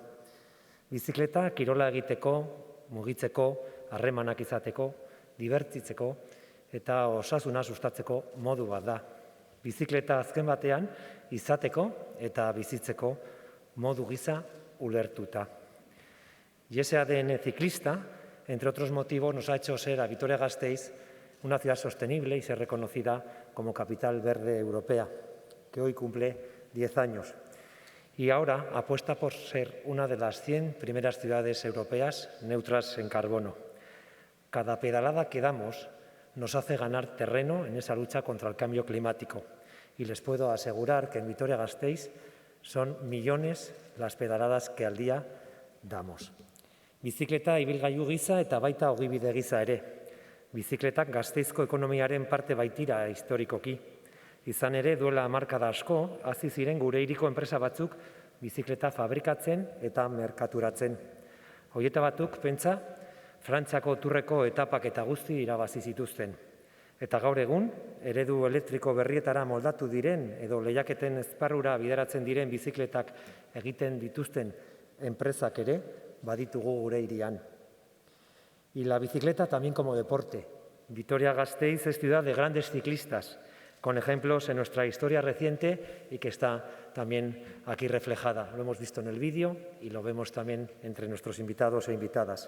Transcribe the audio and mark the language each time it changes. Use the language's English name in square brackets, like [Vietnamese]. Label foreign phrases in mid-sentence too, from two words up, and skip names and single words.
[Basque] Bizikleta kirola egiteko, mugitzeko, harremanak izateko, dibertitzeko eta osasuna sustatzeko modu bat da. Bizikleta azken batean izateko eta bizitzeko modu gisa ulertuta. [Spanish] Y ese ADN ciclista, entre otros motivos, nos ha hecho ser a Vitoria-Gasteiz una ciudad sostenible y ser reconocida como capital verde europea, que hoy cumple 10 años. Y ahora apuesta por ser una de las 100 primeras ciudades europeas neutras en carbono. Cada pedalada que damos nos hace ganar terreno en esa lucha contra el cambio climático. Y les puedo asegurar que en Vitoria-Gasteiz son millones las pedaladas que al día damos. [Basque] Bizikleta ibilgailu gisa eta baita ogibide gisa ere. Bizikletak Gasteizko ekonomiaren parte baitira historikoki. Izan ere, duela hamarkada asko, hasi ziren gure hiriko enpresa batzuk bizikleta fabrikatzen eta merkaturatzen. Horieta batzuk, pentsa, Frantziako turreko etapak eta guzti irabazi zituzten. Eta gaur egun, eredu elektriko berrietara moldatu diren edo lehiaketen esparrura bideratzen diren bizikletak egiten dituzten enpresak ere baditugu gure hirian. [Spanish] Y la bicicleta también como deporte. Vitoria-Gasteiz es ciudad de grandes ciclistas, con ejemplos en nuestra historia reciente y que está también aquí reflejada. Lo hemos visto en el vídeo y lo vemos también entre nuestros invitados e invitadas.